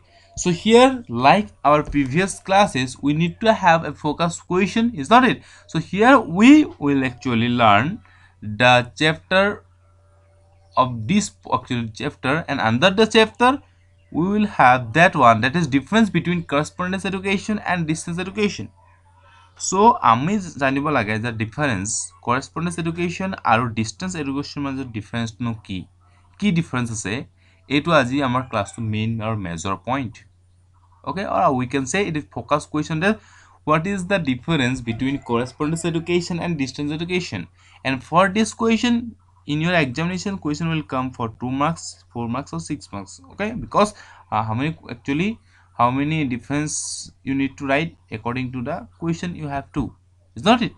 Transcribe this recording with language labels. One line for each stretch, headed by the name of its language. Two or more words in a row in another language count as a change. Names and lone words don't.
English: So here, like our previous classes, we need to have a focus question, is not it? So here we will actually learn the chapter of this actual chapter, and under the chapter we will have that one, that is difference between correspondence education and distance education.
Assamese: So আমি জানিব লাগে যে ডিফাৰেন্স
English: correspondence education
Assamese: আৰু
English: distance education
Assamese: মাজত ডিফাৰেন্সনো কি ডিফাৰেন্স আছে, এইটো আজি আমাৰ ক্লাছটো মেইন আৰু
English: major point. Okay, or we can say it is focus question, that what is the difference between correspondence education and distance education. And for this question in your examination question will come for 2 marks, 4 marks or 6 marks. Okay, because how many difference you need to write according to the question you have to, is not it?